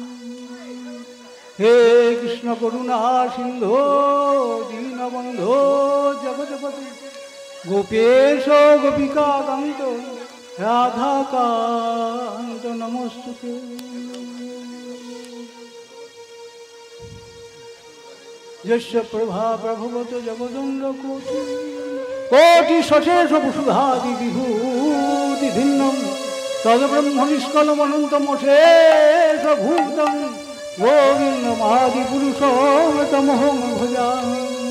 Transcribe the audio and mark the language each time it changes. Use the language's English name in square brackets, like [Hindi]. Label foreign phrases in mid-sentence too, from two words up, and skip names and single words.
[Sanskrit] হে কৃষ্ণ করুণা সিন্ধো দীনবন্ধো জগৎপতি গোপেশ গোপিকা কান্ত রাধাকান্ত নমস্তুতে যস্য প্রভা প্রভবত জগদণ্ড কোটি কোটি সশেষ বসুধাদি বিভূতি ভিন্নম তদ্ব্রহ্মনিষ্কলমনন্তমশেষ ভূতং গোবিন্দমাদিপুরুষং তমহং ভজামি।